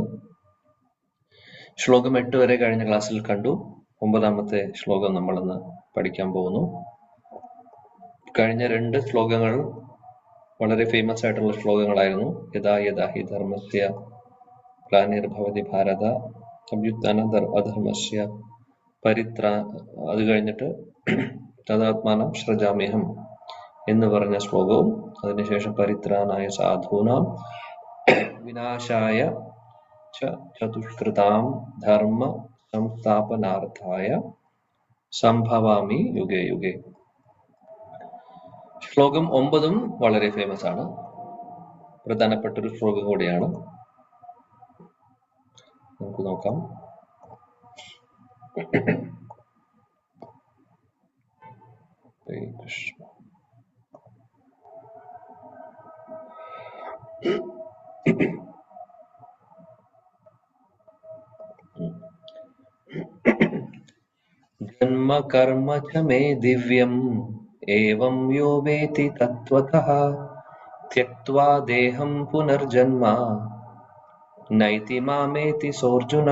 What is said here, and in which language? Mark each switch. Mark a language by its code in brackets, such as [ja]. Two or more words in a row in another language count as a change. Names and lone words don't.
[ml] ശ്ലോകം 8 വരെ കഴിഞ്ഞ ക്ലാസ്സിൽ കണ്ടു. 9ാമത്തെ ശ്ലോകം നമ്മളിന്ന് പഠിക്കാൻ പോകുന്നു. കഴിഞ്ഞ 2 ശ്ലോകങ്ങൾ വളരെ ഫേമസ് ആയിട്ടുള്ള ശ്ലോകങ്ങളായിരുന്നു. [sa] യഥാ യഥാ ഹി ധർമ്മസ്യ ഗ്ലാനിർഭവതി ഭാരത അഭ്യുത്ഥാന അധർമ്മസ്യ [ml] അത് കഴിഞ്ഞിട്ട് [sa] തദാത്മാനം സൃജാമ്യഹം [ml] എന്ന് പറഞ്ഞ ശ്ലോകവും, അതിനുശേഷം [sa] പരിത്രാണായ സാധൂനാം വിനാശായ ചതുഷ്കൃതാം ധർമ്മ സംസ്ഥാപനാർത്ഥായ സംഭവാമി യുഗേ യുഗേ. [ml] ശ്ലോകം 9 വളരെ ഫേമസ് ആണ്, പ്രധാനപ്പെട്ടൊരു ശ്ലോകം കൂടിയാണ്. നമുക്ക് നോക്കാം. [sa] ഹരേ കൃഷ്ണ. जन्म कर्म च मे दिव्यम् एवं यो वेति तत्त्वतः त्यक्त्वा देहं पुनर्जन्म नैति मामेति सोऽर्जुन.